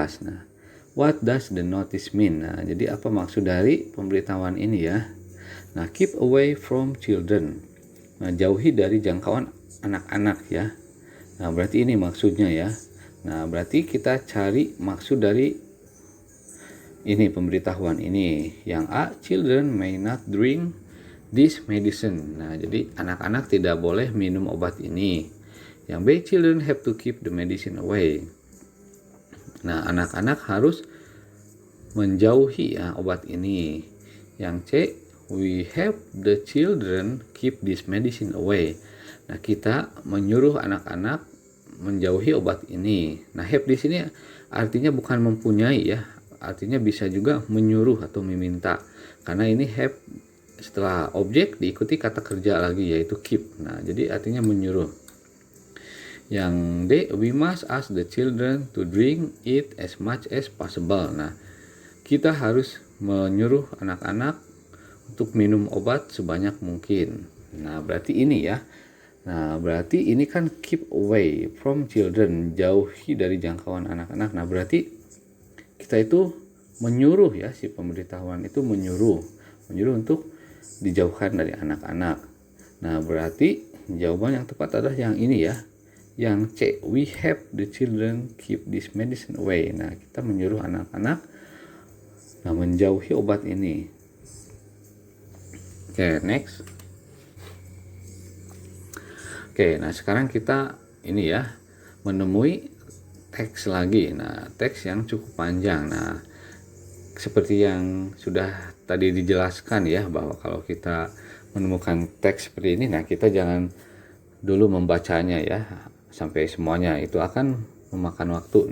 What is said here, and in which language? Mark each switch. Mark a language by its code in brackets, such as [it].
[en] Nah, what does the notice mean? [id] Nah, jadi apa maksud dari pemberitahuan ini ya? [en] Nah, keep away from children. [id] Nah, jauhi dari jangkauan anak-anak ya. Nah, berarti ini maksudnya ya. Nah, berarti kita cari maksud dari ini pemberitahuan ini. Yang A, [en] children may not drink this medicine. [id] Nah, jadi anak-anak tidak boleh minum obat ini. Yang B, [en] children have to keep the medicine away. [id] Nah, anak-anak harus menjauhi ya obat ini. Yang C, [en] we have the children keep this medicine away. [id] Nah, kita menyuruh anak-anak menjauhi obat ini. Nah, have di sini artinya bukan mempunyai ya. Artinya bisa juga menyuruh atau meminta. Karena ini have setelah objek diikuti kata kerja lagi yaitu keep. Nah, jadi artinya menyuruh. Yang D, [en] we must ask the children to drink it as much as possible. [id] Nah, kita harus menyuruh anak-anak untuk minum obat sebanyak mungkin. Nah, berarti ini ya. Nah, berarti ini kan [en] keep away from children, [id] jauhi dari jangkauan anak-anak. Nah, berarti kita itu menyuruh ya, si pemberitahuan itu menyuruh untuk dijauhkan dari anak-anak. Nah, berarti jawaban yang tepat adalah yang ini ya. Yang C, [en] we have the children keep this medicine away. [id] Nah, kita menyuruh anak-anak menjauhi obat ini. [en] Oke, next. [id] Oke, nah sekarang kita ini ya menemui teks lagi. Nah, teks yang cukup panjang. Nah, seperti yang sudah tadi dijelaskan ya, bahwa kalau kita menemukan teks seperti ini, nah kita jangan dulu membacanya ya sampai semuanya, itu akan memakan waktu.